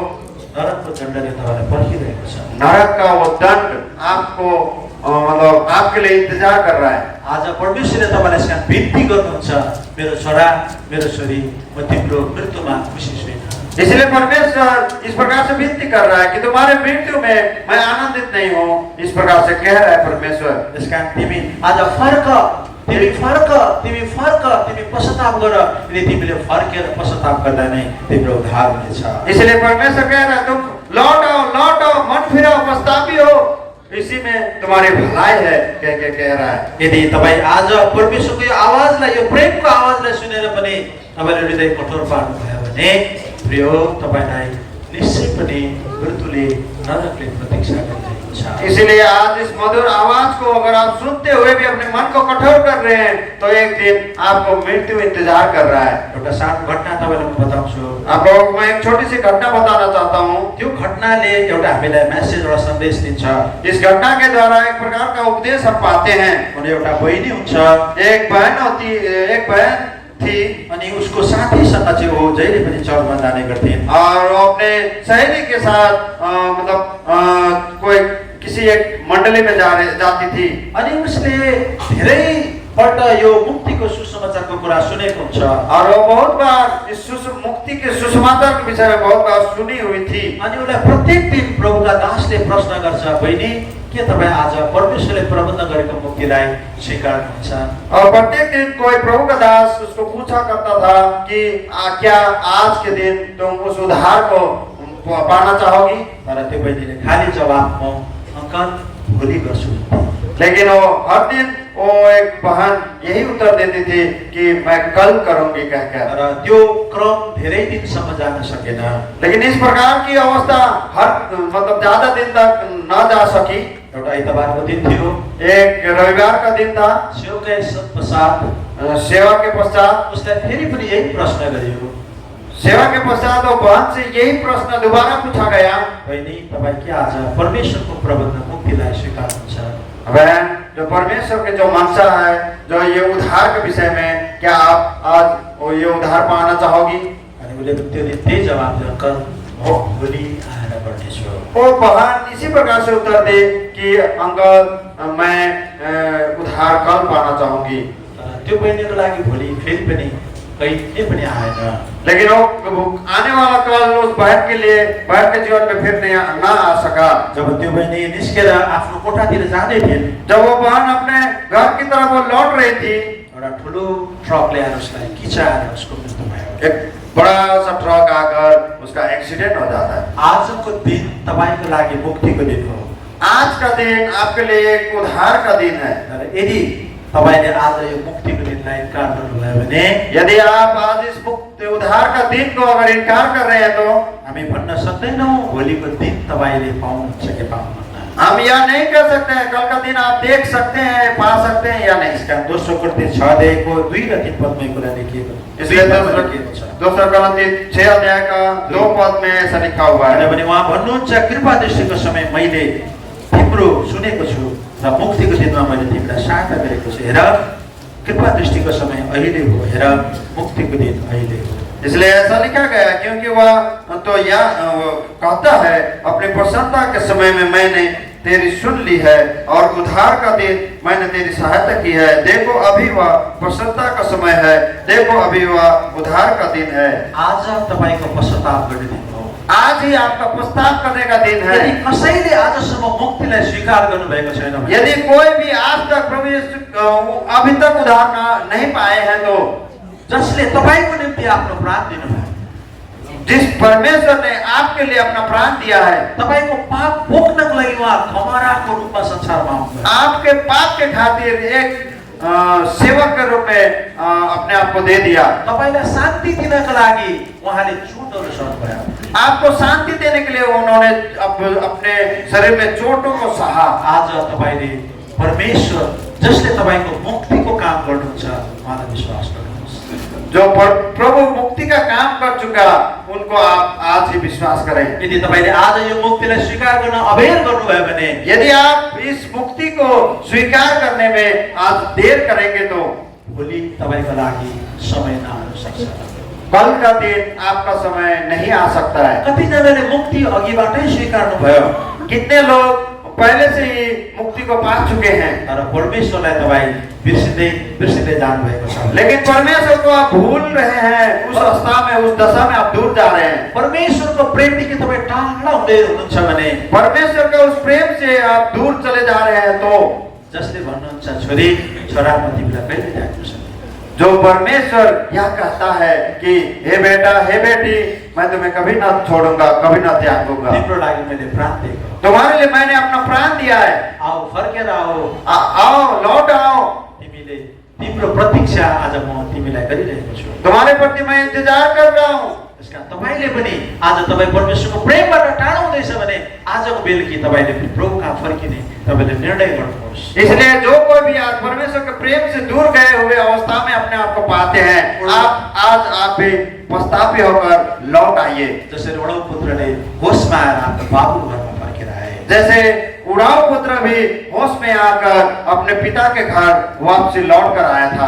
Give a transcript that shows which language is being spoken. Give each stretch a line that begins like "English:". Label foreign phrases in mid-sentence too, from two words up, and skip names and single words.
Nepali: नरकको दण्डले तपाईलाई पर्खिरहेको छ।
Hindi: नरक का वो दंड आपको मतलब आपके लिए इंतजार कर रहा है।
Nepali: आज परमेश्वरले तपाईलाई यसका बिन्ती गर्नुहुन्छ, मेरो छोरा मेरो छोरी, म तिम्रो मृत्युमा खुसी छैन।
Hindi: इसलिए परमेश्वर इस प्रकार से विनती कर रहा है कि तुम्हारे मृत्यु में मैं आनंदित नहीं हूँ, इस प्रकार से कह रहा है परमेश्वर।
Nepali: यसका तिमी आज फर्क, तिमी पश्चाताप गर। यदि तिमीले फर्केर पश्चाताप गर्दा नै तिम्रो उद्धार हुनेछ।
Hindi: इसलिए परमेश्वर कह रहा है तुम लौट आओ, मन फिराओ, पछतावी हो, इसी में तुम्हारी भलाई है कह रहा है।
Nepali: यदि तपाईँ आज परमेश्वरको यो आवाजलाई, यो प्रेमको आवाजलाई सुनेर पनि तपाईले हृदय कठोर पार्नुभयो भने, प्रिय तपाईलाई निश्चय पनि मृत्युले, नरकले प्रतीक्षा गरिरहेको छ।
Hindi: इसलिए आज इस मधुर आवाज को अगर आप सुनते हुए भी अपने मन को कठोर कर रहे हैं तो एक दिन आपको मृत्यु इंतजार कर रहा है।
Nepali: एउटा सानो घटना तपाईलाई म बताउँछु।
Hindi: आपको मैं एक छोटी सी घटना बताना चाहता हूँ।
Nepali: त्यो घटनाले एउटा हामीलाई मेसेज र सन्देश दिन्छ।
Hindi: इस घटना के द्वारा एक प्रकार का उपदेश हम पाते हैं।
Nepali: उनी एउटा बहिनी हुन्छ,
Hindi: एक बहन थी,
Nepali: अनि उसको साथीसँग चाहिँ वो जहिले पनि चर्चमा जाने गर्थिन्
Hindi: और वो अपने सहेली के साथ मतलब कोई किसी एक मंडली में जाती थी।
Nepali: अनि उसले धेरै पल्ट यो मुक्तिको सुसमाचारको कुरा सुनेको हुन्छ
Hindi: और वो बहुत बार इस मुक्ति के सुसमाचार के विषय में बहुत बार सुनी हुई थी।
Nepali: अनि उसलाई प्रत्येक दिन प्रभुका दासले प्रश्न गर्छ, बहिनी के तपाईँ आज परमेश्वरले प्रबन्ध गरेको मुक्तिलाई स्वीकार गर्नुहुन्छ?
Hindi: और प्रत्येक दिन कोई प्रभु का दास उसको पूछा करता था कि क्या आज के दिन तुम उस उद्धार को पाना चाहोगी?
Nepali: तर त्यो बहिनीले खाली जवाब म अंकल भोलि गर्छु।
Hindi: लेकिन वो हर दिन वो एक बहन यही उत्तर देती थी कि मैं कल करूंगी कहकर।
Nepali: र त्यो क्रम धेरै दिनसम्म जान सकेन।
Hindi: लेकिन इस प्रकार की अवस्था मतलब ज्यादा दिन तक न जा सकी।
Nepali: एउटा आइतबारको दिन थियो,
Hindi: एक रविवार का दिन था। सेवा के पश्चात
Nepali: उसलाई फेरि पनि यही प्रश्न गरियो।
Hindi: सेवा के पश्चात वो बहन से यही प्रश्न दोबारा पूछा गया,
Nepali: बहिनी तपाईँ के आज परमेश्वरको प्रबन्ध मुक्तिलाई स्वीकार्नुहुन्छ?
Hindi: बहन, जो परमेश्वर के जो मंशा है, जो ये उद्धार के विषय में, क्या आप आज ये उद्धार पाना चाहोगी?
Nepali: अनि उसले त्यो दिन त्यही जवाब दियो, अंकल म भोलि आएर गर्नेछु।
Hindi: वो बहन इसी प्रकार से उत्तर दे कि अंकल मैं उधार कल पाना चाहूंगी।
Nepali: त्यो बहिनीको लागि भोलि फेरि पनि कहिले पनि आएन।
Hindi: लेकिन वो आने वाला कल उस बहन के लिए, बहन के जीवन में फिर नहीं ना आ सका।
Nepali: जब त्यो बहिनी निस्केर आफ्नो कोठातिर जाँदै थिइन्,
Hindi: जब वो बहन अपने घर की तरफ वो लौट रही थी,
Nepali: एउटा ठुलो ट्रक ल्याएर उसलाई किचाएर उसको मृत्यु भयो।
Hindi: एक बड़ा सा ट्रक आकर उसका एक्सीडेंट हो जाता है।
Nepali: आजको दिन तपाईको लागि मुक्तिको दिन हो।
Hindi: आज का दिन आपके लिए एक उद्धार का दिन है।
Nepali: तर यदि तपाईले आज यो मुक्तिको दिनलाई इन्कार गर्नुभयो भने,
Hindi: यदि आप आज इस मुक्ति उद्धार का दिन को अगर इनकार कर रहे हैं तो
Nepali: हामी भन्न सक्दैनौँ भोलिको दिन तपाईले पाउनुहुन्छ कि पाउनुहुन्न।
Hindi: हम यह नहीं कर सकते हैं कल का दिन आप देख सकते हैं, पा सकते हैं या नहीं।
Nepali: यसका दोस्रो कोरिन्थी 6 अध्यायको 2 र 3 पदमा यो कुरा लेखिएको छ।
Hindi: इसलिए दूसरा कोरिन्थी 6 अध्याय का 2 पद में ऐसा लिखा हुआ है।
Nepali: किनभने उहाँ भन्नुहुन्छ, कृपा दृष्टिको समय मैले तिम्रो सुनेको छु र मुक्तिको दिनमा मैले तिमीलाई सहायता गरेको छु। हेर, कृपा दृष्टिको समय अहिले हो, हेर मुक्तिको दिन अहिले हो।
Hindi: इसलिए ऐसा लिखा गया क्योंकि वह तो यह कहता है, अपनी प्रसन्नता के समय में मैंने तेरी सुन ली है और उद्धार का दिन मैंने तेरी सहायता की है। देखो अभी वह प्रसन्नता का समय है, देखो अभी वह उद्धार का दिन है।
Nepali: आज तपाईको पश्चाताप गर्ने दिन हो।
Hindi: आज ही आपका पश्चाताप करने का दिन है।
Nepali: यदि कसैले आजसम्म मुक्तिलाई स्वीकार गर्नुभएको छैन भने,
Hindi: यदि कोई भी आज तक प्रभु यीशु अभी तक उद्धार नहीं पाए हैं, तो
Nepali: जसले तपाईको निम्ति आफ्नो प्राण दिनुभयो,
Hindi: जिस परमेश्वर ने आपके लिए अपना प्राण दिया है,
Nepali: तपाईको पाप बोक्नको लागि उहाँ खमराको रूपमा संसारमा आउनुभयो।
Hindi: आपके पाप के खातिर एक सेवक के रूप में अपने आप को दे दिया।
Nepali: तपाईलाई शान्ति दिनको लागि उहाँले चोटहरू सहनुभयो।
Hindi: आपको शांति देने के लिए उन्होंने अपने शरीर में चोटों को सहा।
Nepali: आज तपाईले परमेश्वर जसले तपाईको मुक्तिको काम गर्नुहुन्छ उहाँलाई विश्वास गर्नुहोस्।
Hindi: जो प्रभु मुक्ति का काम कर चुका उनको आप आज ही विश्वास करें।
Nepali: यदि तपाईले आज यो मुक्तिलाई स्वीकार गर्न अबेर गर्नुभयो भने,
Hindi: यदि आप इस मुक्ति को स्वीकार करने में आज देर करेंगे तो
Nepali: भोलि तपाईको लागि समय नआउन सक्छ।
Hindi: कल का दिन आपका समय नहीं आ सकता है।
Nepali: कतिजनाले मुक्ति अघिबाटै स्वीकार्नुभयो,
Hindi: कितने लोग पहले से ही मुक्ति को पा चुके हैं,
Nepali: तर परमेश्वरलाई तपाई बिर्सिँदै जानुभएको छ।
Hindi: लेकिन परमेश्वर को आप भूल रहे हैं। उस अवस्था में, उस दशा में आप दूर जा रहे हैं।
Nepali: परमेश्वरको प्रेमदेखि तपाई टाढा हुँदै हुनुहुन्छ भने,
Hindi: परमेश्वर के उस प्रेम से आप दूर चले जा रहे हैं, तो
Nepali: जसले भन्नुहुन्छ छोरी छोरा म तिमीलाई कहिले त्याग्नु सक्दिनँ,
Hindi: जो परमेश्वर यह कहता है कि हे बेटा, हे बेटी, मैं तुम्हें कभी न छोड़ूंगा, कभी न त्यागूंगा,
Nepali: तिम्रो लागि मैले प्राण दिएको,
Hindi: तुम्हारे लिए मैंने अपना प्राण दिया है,
Nepali: आओ फर्केर आओ,
Hindi: आओ लौट आओ,
Nepali: तिमीले तिम्रो प्रतीक्षा आज म तिमीलाई गरिरहेको छु।
Hindi: तुम्हारे प्रति मैं इंतजार कर रहा हूँ।
Nepali: त्यसकारण तपाईले पनि आज तपाई परमेश्वरको प्रेमबाट टाढा हुँदैछ भने आजको बेलुकी तपाईले प्रभु कहाँ फर्किने तपाईले निर्णय गर्नुहोस्।
Hindi: इसलिए जो कोई भी आज परमेश्वर के प्रेम से दूर गए हुए अवस्था में अपने आप को पाते हैं, आप भी पश्चातापी होकर लौट आइए।
Nepali: जसरी उडाउ पुत्रले होसमा आएर आफ्नो बाबु घरमा फर्केर आए,
Hindi: जैसे उड़ाऊ पुत्र भी होश में आकर अपने पिता के घर वापसी लौट कर आया था।